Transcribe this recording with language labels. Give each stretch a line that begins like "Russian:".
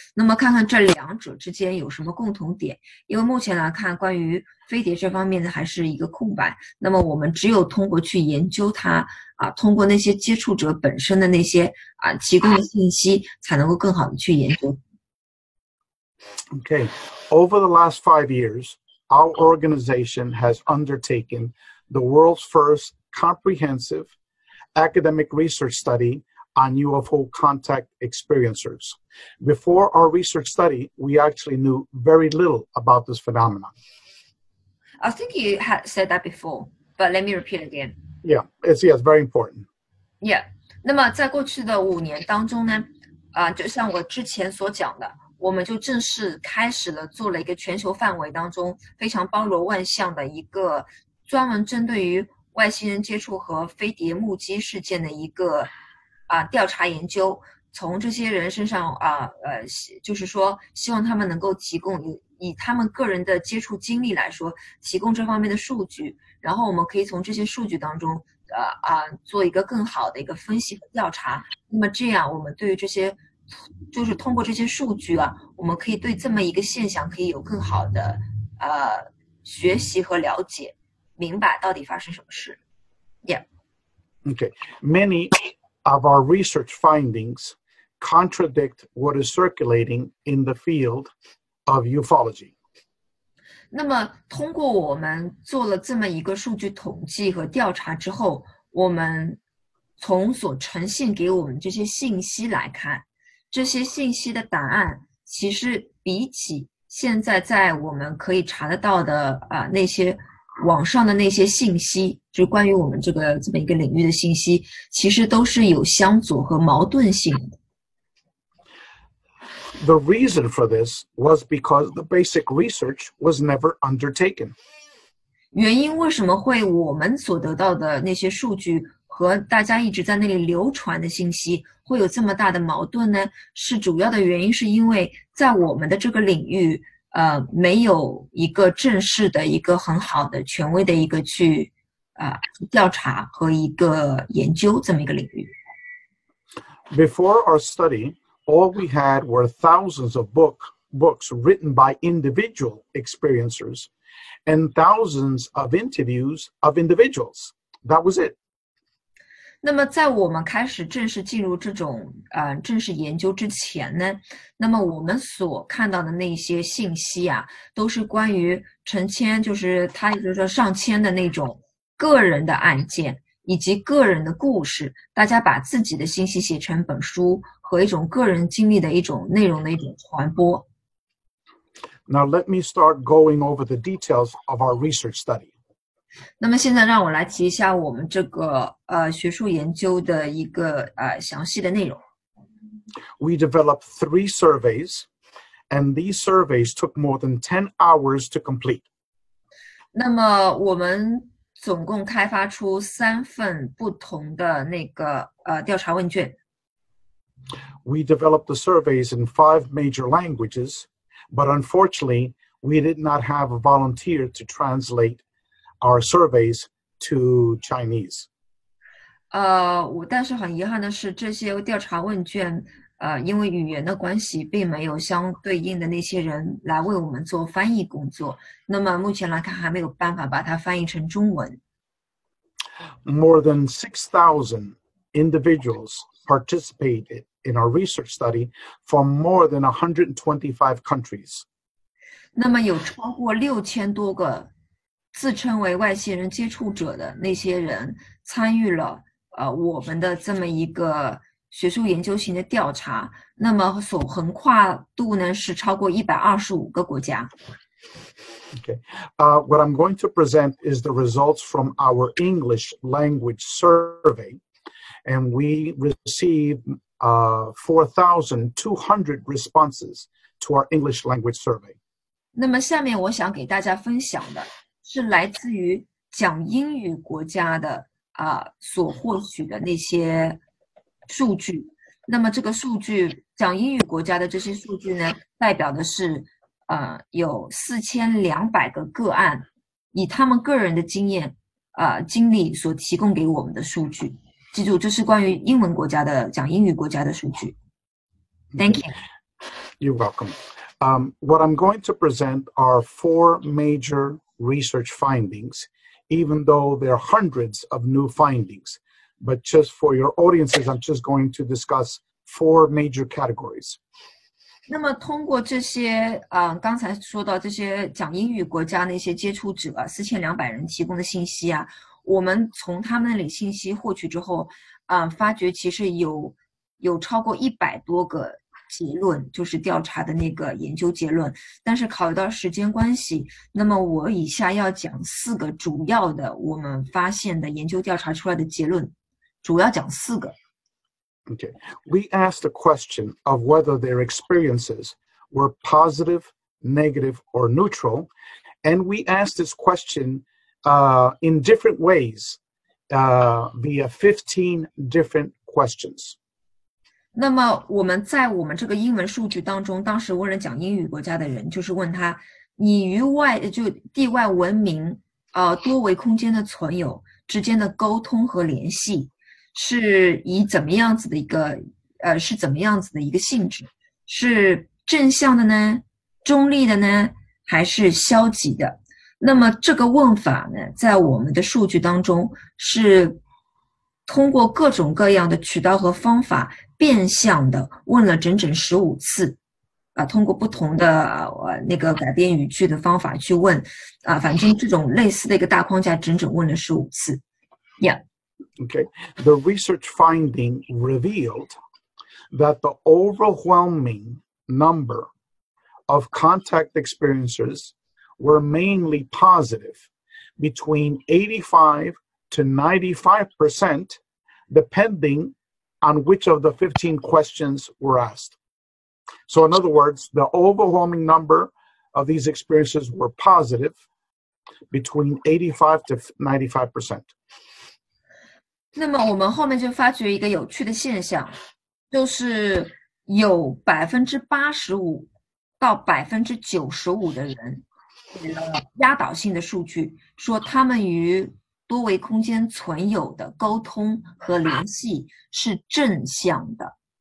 Chinese: 那么看看这两者之间有什么共同点，因为目前来看关于飞碟这方面的还是一个空白，那么我们只有通过去研究它通过那些接触者本身的那些提供的信息，才能够更好的去研究。
English: Okay, over the last 5 years, our organization has undertaken the world's first comprehensive academic research study on UFO contact experiencers. Before our research study, we actually knew very little about this phenomenon. I think you had said that before, but let me repeat again. Yeah, it's very important.
Chinese: Yeah. 那么在过去的5年当中呢，就像我之前所讲的，我们就正式开始了做了一个全球范围当中非常包罗万象的一个专门针对于外星人接触和飞碟目击事件的一个调查研究，从这些人身上就是说希望他们能够提供以他们个人的接触经历来说，提供这方面的数据，然后我们可以从这些数据当中做一个更好的一个分析和调查。那么这样我们对于这些就是通过这些数据我们可以对这么一个现象可以有更好的学习和了解，明白到底发生什么事。
English: Yeah. Okay. Many of our research findings contradict what is circulating in the field of ufology.
Chinese: 那么通过我们做了这么一个数据统计和调查之后，我们从所呈现给我们这些信息来看，这些信息的答案其实比起现在在我们可以查得到的那些网上的那些信息，就是关于我们这么一个领域的信息，其实都是有相左和矛盾性的。
English: The reason for this was because the basic research was never undertaken.
Chinese: 原因为什么会我们所得到的那些数据和大家一直在那里流传的信息会有这么大的矛盾呢？是主要的原因是因为在我们的这个领域没有一个正式的一个很好的权威的一个去调查和一个研究这么一个领域。
English: Before our study, all we had were thousands of books written by individual experiencers and thousands of interviews of individuals. That was it.
Chinese: 那么在我们开始正式进入这种正式研究之前呢，那么我们所看到的那些信息都是关于成千，就是他也就是说上千的那种个人的案件以及个人的故事，大家把自己的信息写成本书和一种个人经历的一种内容的一种传播。
English: Now let me start going over the details of our research study.
Chinese: 那么现在让我来提一下我们这个学术研究的一个详细的内容。
English: We developed 3 surveys, and these surveys took more than 10 hours to complete.
Chinese: 那么我们总共开发出3份不同的那个调查问卷。
English: We developed the surveys in 5 major languages, but unfortunately, we did not have a volunteer to translate our surveys to Chinese.
Chinese: 但是很遗憾的是，这些调查问卷因为语言的关系，并没有相对应的那些人来为我们做翻译工作。那么目前来看，还没有办法把它翻译成中文。
English: More than 6,000 individuals participated in our research study from more than 125 countries.
Chinese: 那么有超过6000多个自称为外星人接触者的那些人参与了我们的这么一个学术研究型的调查，那么所横跨度呢是超过125个国家。
English: Okay. What I'm going to present is the results from our English language survey, and we received 4,200 responses to our English language survey.
Chinese: 那么下面我想给大家分享的是来自于讲英语国家的所获取的那些数据。那么这个数据，讲英语国家的这些数据呢，代表的是有4200个个案，以他们个人的经历所提供给我们的数据。记住，这是关于英文国家的讲英语国家的数据。
English: Thank you. You're welcome. What I'm going to present are 4 major research findings, even though there are hundreds of new findings. But just for your audiences, I'm just going to discuss 4 major categories.
Chinese: 那么通过这些刚才说到这些讲英语国家那些接触者4200人提供的信息我们从他们那里信息获取之后发觉其实有超过100多个结论，就是调查的那个研究结论。但是考虑到时间关系，那么我以下要讲4个主要的我们发现的研究调查出来的结论，主要讲4个。
English: Okay. We asked the question of whether their experiences were positive, negative, or neutral. And we asked this question in different ways via 15 different questions.
Chinese: 那么我们在我们这个英文数据当中，当时问了讲英语国家的人，就是问他，你与地外文明多维空间的存有之间的沟通和联系是以怎么样子的一个性质？是正向的呢？中立的呢？还是消极的？那么这个问法呢，在我们的数据当中是通过各种各样的渠道和方法变相的问了整整15次通过不同的那个改变语句的方法去问反正这种类似的一个大框架整整问了15次。
English: Yeah. Okay. The research finding revealed that the overwhelming number of contact experiences were mainly positive, between 85 to 95%, depending on which of the 15 questions were asked. So in other words, the overwhelming number of these experiences were positive, between 85 to 95%.
Chinese: 那么我们后面就发觉一个有趣的现象，就是有85%到95%的人给了压倒性的数据，说他们与多维空间存有的沟通和联系是正向的。